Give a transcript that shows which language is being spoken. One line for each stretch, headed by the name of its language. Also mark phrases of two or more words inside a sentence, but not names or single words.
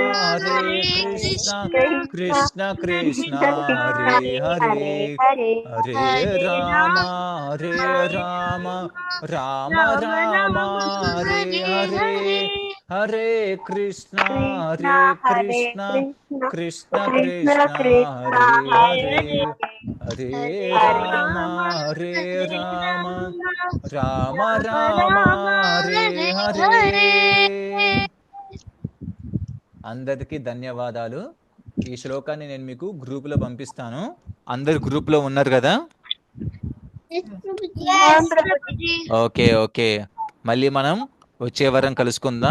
Sanskrit: కృష్ణ కృష్ణ హరే హరే హరే రామ రామ రామ రామ హరే హరే హరే కృష్ణ కృష్ణ కృష్ణ హరే హరే హరే రామ రామ రామ రామ హరే హరే.
Telugu: అందరికీ ధన్యవాదాలు. ఈ శ్లోకాన్ని నేను మీకు గ్రూపులో పంపిస్తాను. అందరు గ్రూప్లో ఉన్నారు కదా? ఓకే ఓకే, మళ్ళీ మనం వచ్చే వారం కలుసుకుందాం.